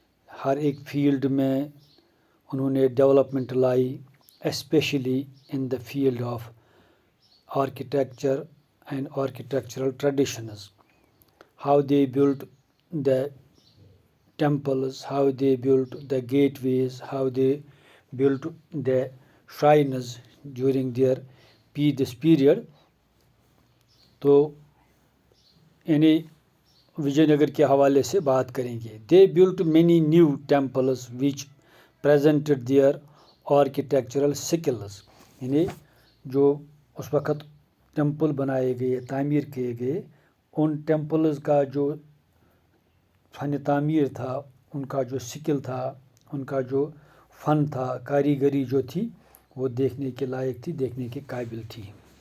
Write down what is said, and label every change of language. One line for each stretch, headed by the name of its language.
Hindi: हर एक फील्ड में उन्होंने development lie,
English: especially in the field of architecture and architectural traditions. How they built the temples, how they built the gateways, how they built the shrines during their this period.
Hindi: तो यानी विजयनगर के हवाले से बात करेंगे.
English: They built many new temples which presented their architectural skills.
Hindi: यानी जो उस वक़्त टेम्पल बनाए गए, तामीर किए गए, उन टेम्पल्स का जो फ़न तामीर था, उनका जो स्किल था, उनका जो फ़न था, कारीगरी जो थी, वो देखने के लायक थी, देखने के काबिल थी.